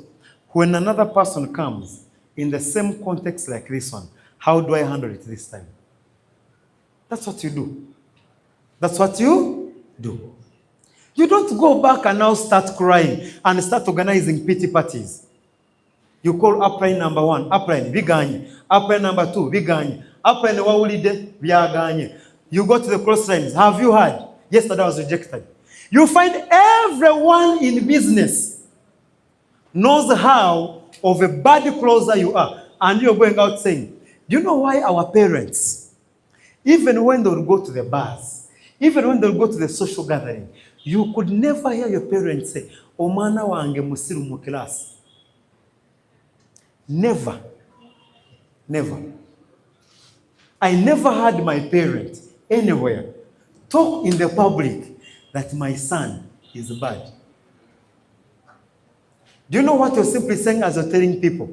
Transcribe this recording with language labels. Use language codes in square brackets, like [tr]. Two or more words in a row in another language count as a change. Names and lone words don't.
[en] When another person comes in the same context like this one, how do I handle it this time? That's what you do. That's what you do. You don't go back and now start crying and start organizing pity parties. You call upline number 1, upline, biganye. Upline number 2, biganye. [lg] Upline wawulide, byaganye. [en] You go to the crossroads. Have you heard? Yesterday I was rejected. You find everyone in business knows how of a bad closer you are. And you're going out saying, do you know why our parents, even when they will go to the bars, even when they will go to the social gathering, you could never hear your parents say, [lg] Omana wange musiru mu class. [en] Never. Never. I never heard my parents anywhere talk in the public that my son is bad. Do you know what you're simply saying as you're telling people?